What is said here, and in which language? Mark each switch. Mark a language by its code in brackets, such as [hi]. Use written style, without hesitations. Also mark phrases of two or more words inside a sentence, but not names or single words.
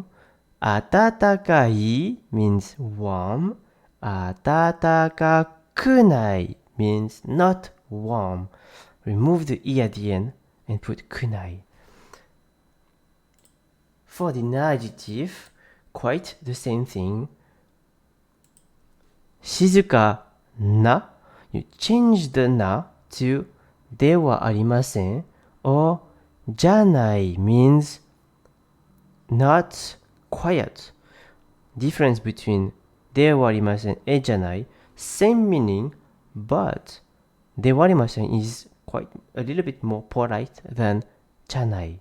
[en] Atatakai means warm. Atatakakunai means not warm. Remove the e at the end and put kunai. For the na adjective, quite the same thing. [ja] Shizuka na, [en] you change the na to [ja] de wa arimasen, [en] or janai means not quiet. Difference between [ja] de wa arimasen [en] and janai. same meaning, but dewarimasen is quite a little bit more polite than janai.